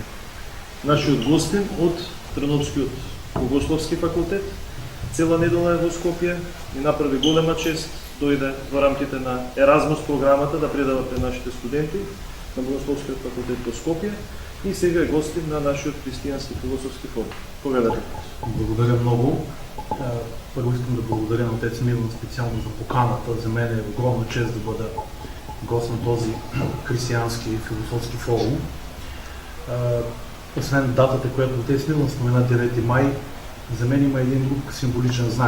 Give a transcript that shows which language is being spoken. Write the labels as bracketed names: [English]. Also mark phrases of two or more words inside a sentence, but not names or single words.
[Macedonian] Нашиот гостин од Трновскиот Богословски факултет, цела недела е во Скопје и направи голема чест дојде во рамките на Еразмус програмата да предава пред нашите студенти на Богословскиот факултет во Скопје и сега е гостин на нашиот христијански философски форум. Поведете. [Bulgarian] Благодаря много. Първо искам да благодаря на отец Милан специално за поканата. За мен е огромна чест да бъда гост на този християнски философски форум. Освен датата, която отец Милан спомена 9 май, за мен има един друг символичен знак.